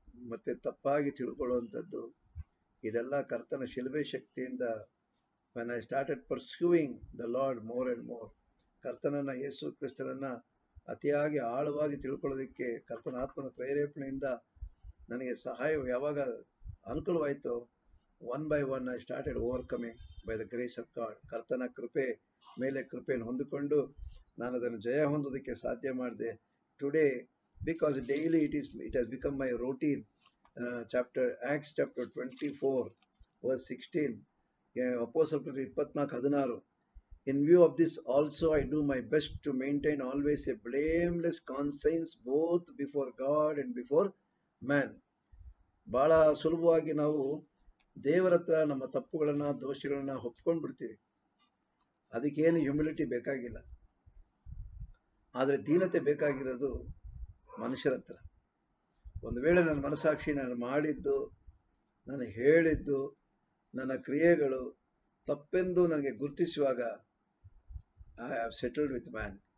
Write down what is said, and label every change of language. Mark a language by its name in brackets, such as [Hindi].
[Kannada] ಮತ್ತೆ ತಪ್ಪಾಗಿ ತಿಳ್ಕೊಳ್ಳುವಂಥದ್ದು, ಇದೆಲ್ಲ ಕರ್ತನ ಶಿಲುಬೆ ಶಕ್ತಿಯಿಂದ [English] when I started pursuing the Lord more and more, [Kannada] ಕರ್ತನನ್ನು, ಯೇಸು ಕ್ರಿಸ್ತನನ್ನು ಅತಿಯಾಗಿ ಆಳವಾಗಿ ತಿಳ್ಕೊಳ್ಳೋದಕ್ಕೆ ಕರ್ತನ ಆತ್ಮನ ಪ್ರೇರೇಪಣೆಯಿಂದ ನನಗೆ ಸಹಾಯ ಯಾವಾಗ ಅನುಕೂಲವಾಯಿತು, [English] 1 by 1 I started overcoming by the grace of God. [Kannada] ಕರ್ತನ ಕೃಪೆ ಮೇಲೆ ಕೃಪೆಯನ್ನು ಹೊಂದಿಕೊಂಡು ನಾನು ಅದನ್ನು ಜಯ ಹೊಂದೋದಕ್ಕೆ ಸಾಧ್ಯ ಮಾಡಿದೆ. [English] Today, because daily it has become my routine. Acts chapter 24 verse 16, ಅಪೊಸ್ತಲರು 24:16, in view of this also I do my best to maintain always a blameless conscience both before God and before man. [Kannada] ಬಹಳ ಸುಲಭವಾಗಿ ನಾವು ದೇವರ ಹತ್ರ ನಮ್ಮ ತಪ್ಪುಗಳನ್ನು, ದೋಷಗಳನ್ನು ಒಪ್ಕೊಂಡು ಬಿಡ್ತೀವಿ. ಅದಕ್ಕೇನು ಹ್ಯುಮಿಲಿಟಿ ಬೇಕಾಗಿಲ್ಲ. ಆದರೆ ದೀನತೆ ಬೇಕಾಗಿರೋದು ಮನುಷ್ಯರ ಹತ್ರ. ಒಂದು ವೇಳೆ ನನ್ನ ಮನಸ್ಸಾಕ್ಷಿ ನಾನು ಮಾಡಿದ್ದು, ನಾನು ಹೇಳಿದ್ದು, ನನ್ನ ಕ್ರಿಯೆಗಳು ತಪ್ಪೆಂದು ನನಗೆ ಗುರುತಿಸುವಾಗ [English] I have settled with man.